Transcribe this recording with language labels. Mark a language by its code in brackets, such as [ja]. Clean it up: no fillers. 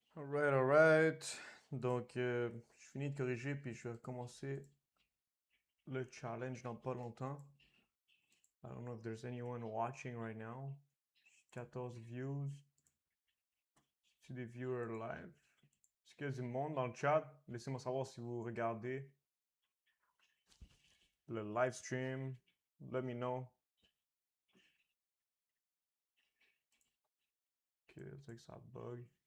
[en] Alright. [fr] Donc, je finis de corriger, puis je vais recommencer le challenge dans pas longtemps. [en] I don't know if there's anyone watching right now. [fr] 14 views. C'est des viewers live. Est-ce qu'il y a du monde dans le chat? Laissez-moi savoir si vous regardez le live stream. [en] Let me know. [fr] Ok, c'est que ça bug.